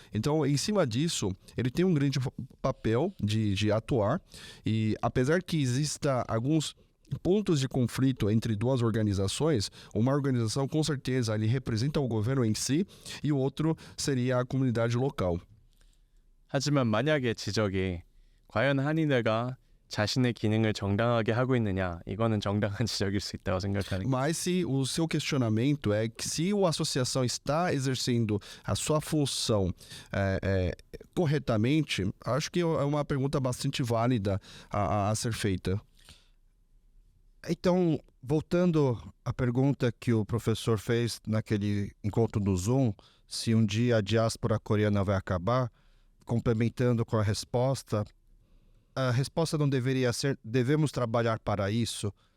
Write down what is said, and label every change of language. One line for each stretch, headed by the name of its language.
Portuguese: Então, em cima disso, ele tem um grande papel de atuar e apesar que exista alguns pontos de conflito entre duas organizações, uma organização com certeza ele representa o governo em si e o outro seria a comunidade local.
Korean: 하지만 만약에 지적이 과연 한인회가 자신의 기능을 정당하게 하고 있느냐, 이거는 정당한 지적일 수 있다고 생각하는 거예요.
Portuguese: Mas se o seu questionamento é que se a associação está exercendo a sua função corretamente, acho que é uma pergunta bastante válida a ser feita. Então, voltando à pergunta que o professor fez naquele encontro do Zoom, se um dia a diáspora coreana vai acabar, complementando com a resposta não deveria ser devemos trabalhar para isso.